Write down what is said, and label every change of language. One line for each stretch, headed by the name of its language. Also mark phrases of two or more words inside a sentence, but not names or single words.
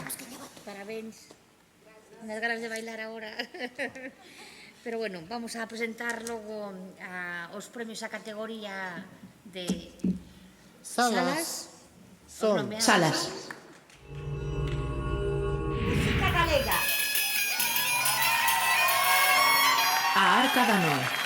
Galician: Parabéns.
Spanish: Unas ganas de bailar ahora. Pero bueno, vamos a presentar
Galician: logo os premios a categoría de Salas. Son Salas. Música galega. A Arca da Noé.